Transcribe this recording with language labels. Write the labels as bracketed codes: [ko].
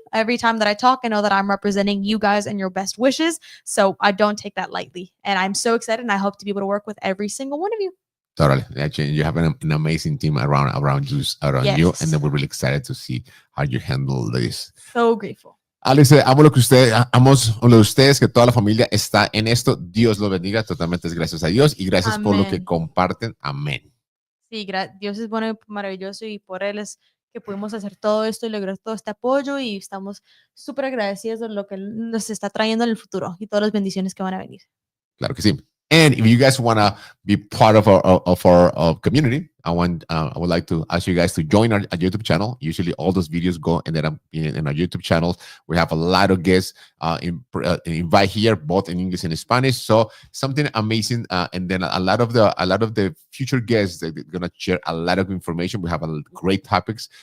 [en] Every time that I talk, I know that I'm representing you guys and your best wishes. So I don't take that lightly. And I'm so excited, and I hope to be able to work with every single one of you. Totally. Actually, you have an amazing team around you, and then we're really excited to see how you handle this. So grateful. [es] Alex, amo lo de ustedes, que toda la familia está en esto. Dios lo bendiga. Totalmente gracias a Dios y gracias por lo que comparten. Amén. Sí, Dios es bueno y maravilloso y por Él es que pudimos hacer todo esto y lograr todo este apoyo y estamos súper agradecidos de lo que nos está trayendo en el futuro y todas las bendiciones que van a venir. Claro que sí. [en] And if you guys want to be part of our community, I would like to ask you guys to join our YouTube channel. Usually all those videos go and then in our YouTube channel. We have a lot of guests invite here, both in English and Spanish. So something amazing. And then a lot of the future guests, they're going to share a lot of information. We have great topics.